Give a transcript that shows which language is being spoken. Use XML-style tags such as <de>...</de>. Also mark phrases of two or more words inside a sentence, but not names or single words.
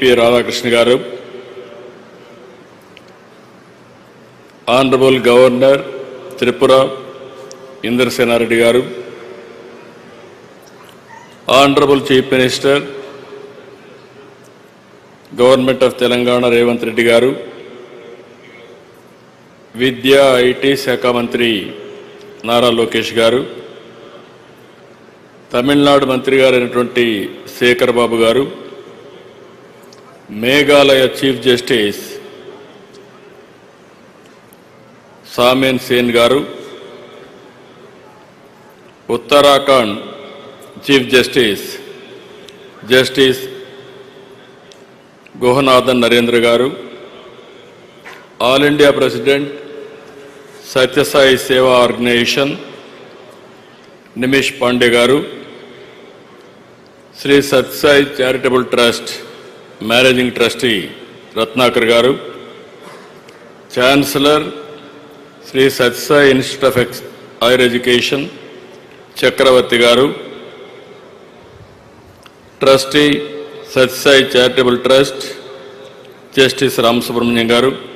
<en>Radhakrishna Garu, Honorable Governor Tripura Indrasena Reddy Garu, Honorable Chief Minister Government of Telangana Revanth Reddy Garu,</en> <te>విద్య ఐటి శాఖ మంత్రి</te> <en>Nara Lokesh Garu, Tamil Nadu</en> <te>మంత్రి గారు</te> <en>Shekhar Babu Garu, Meghalaya Chief Justice Samen Sen Garu, Uttarakhand Chief Justice Justice Gohanathan Narendra Garu, All India President Satya Sai Seva Organization Nimish Pandey Garu, Sri Satya Sai Charitable Trust Managing Trustee Ratnakar Garu, Chancellor Sri Satya Sai Institute of Higher Education Chakravarti Garu, Trustee Satya Sai Charitable Trust Justice Ram Subramanian Garu,</en>